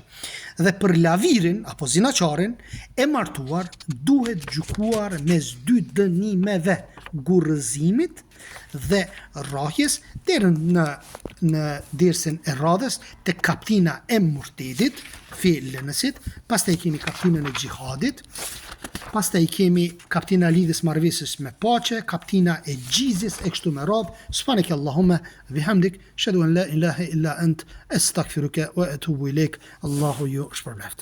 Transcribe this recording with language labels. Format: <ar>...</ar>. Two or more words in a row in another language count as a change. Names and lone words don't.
<sq>Dhe për lavirin apo zinaçarin e martuar duhet gjykuar mes dy dënimeve, gurrëzimit dhe rrahjes deri në dersën e radhës te kaptina e murtedit, fillënësit, pastaj kemi kaptinën e xhihadit, pastaj kemi kaptina lidhjes marrëveshjes me paqe, kaptina e gjizjes e kështu me radhë.</sq> <ar>سبحانك اللهم وبحمدك أشهد أن لا إله إلا أنت أستغفرك وأتوب إليك.</ar> <sq>Allahu ju shpërblet.</sq>